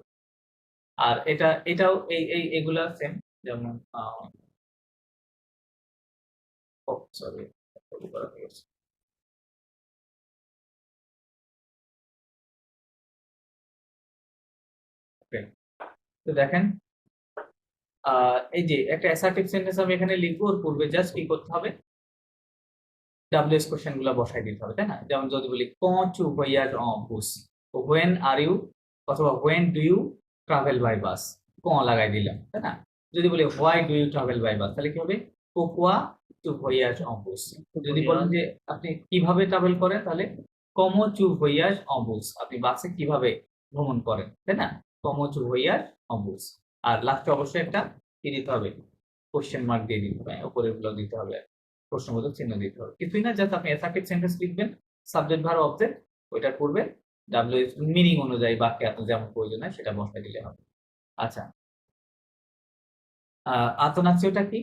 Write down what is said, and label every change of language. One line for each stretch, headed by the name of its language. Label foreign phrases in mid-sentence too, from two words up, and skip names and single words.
Bangla: আর এটাও এই এগুলা সেম, যেমন সরি, তো দেখেন, এই যে একটা
English: assertive sentence
Bangla: আমি এখানে লিখবো, ওর পূর্বে জাস্ট কি করতে হবে, ডাব্লিউএস কোশ্চেন গুলো বসাই দিতে হবে, তাই না? যেমন যদি বলি
French: quand tu voyages en bus,
English: when are you অথবা when do you travel by bus,
Bangla: quand লাগাই দিলাম, তাই না? যদি বলি
English: why do you travel by bus,
Bangla: তাহলে কি হবে?
French: pourquoi tu voyages en bus।
Bangla: যদি বলেন যে আপনি কিভাবে ট্রাভেল করেন, তাহলে
French: comment tu voyages en bus,
Bangla: আপনি বাসে কিভাবে ভ্রমণ করেন, তাই না?
French: comment tu voyages en bus।
Bangla: আর লাস্টে অবশ্যই একটা কি দিতে হবে,
English: question mark
Bangla: দিয়ে দিতে হবে, উপরের গুলো দিতে হবে, প্রশ্নবোধক চিহ্ন দিতে হবে। কিছুই না, জাস্ট আপনি
English: assertive sentence
Bangla: লিখবেন,
English: subject verb object,
Bangla: ওইটার পূর্বে ডাব্লিউএস মিনিং অনুযায়ী বাক্যে আপনার যেমন প্রয়োজন হয় সেটা বসাই দিলে হবে। আচ্ছা, আতনাসিওটা কি?